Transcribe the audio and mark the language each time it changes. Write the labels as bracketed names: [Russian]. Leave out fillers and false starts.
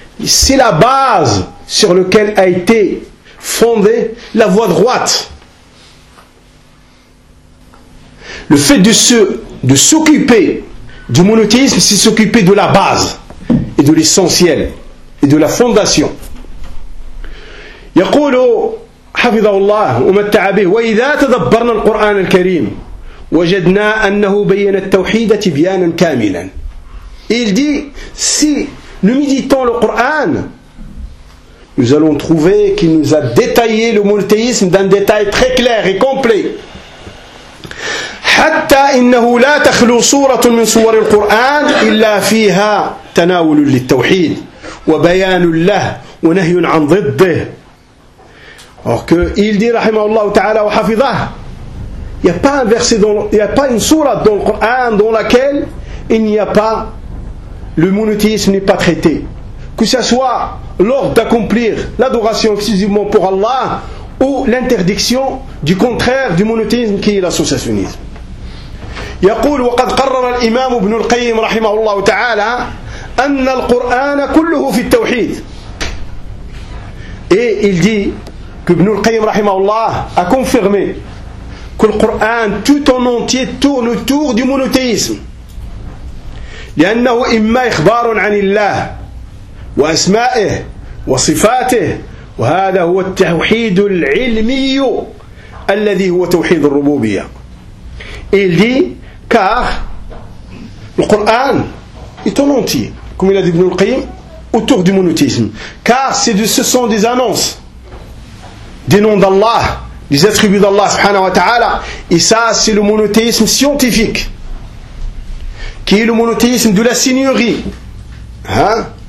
[French] c'est la base sur laquelle a été fondée la voie droite. Le fait de s'occuper du monothéisme, c'est s'occuper de la base et de l'essentiel et de la fondation. [Arabic] يقول حفظه الله ومتع به وإذا تدبرنا القرآن الكريم وجدنا أنه بين التوحيد تبيانا كاملا. [French] Il dit, si nous méditons le Coran, nous allons trouver qu'il nous a détaillé le monothéisme d'un détail très clair et complet. [Arabic] حتى إنه لا تخلو صورة من صور القرآن إلا فيها تناول للتوحيد وبيان له ونهي عن ضده. [French] Or que il dit rahimahullah ta'ala wa hafidah, il n'y a pas un verset dans, il n'y a pas une sourate dans le Coran dans laquelle il n'y a pas, le monothéisme n'est pas traité. Que ce soit l'ordre d'accomplir l'adoration exclusivement pour Allah ou l'interdiction du contraire du monothéisme qui est l'associationnisme. [Arabic] يقول وقد قرر الإمام ابن القيم رحمه الله تعالى أن القرآن كله في التوحيد. [French] Et il dit que ابن القيم [Arabic] رحمه الله [French] a confirmé que le Coran tout en entier tourne autour du monothéisme. [Arabic] لأنه إما إخبار عن الله وأسمائه وصفاته وهذا هو التوحيد العلمي الذي هو توحيد الربوبية. [French] Il dit car le Coran est en entier, comme il a dit Ibn al-Qayyim, autour du monothéisme. Car ce sont des annonces, des noms d'Allah, des attributs d'Allah subhanahu wa ta'ala. Et ça, c'est le monothéisme scientifique, qui est le monothéisme de la seigneurie. Hein?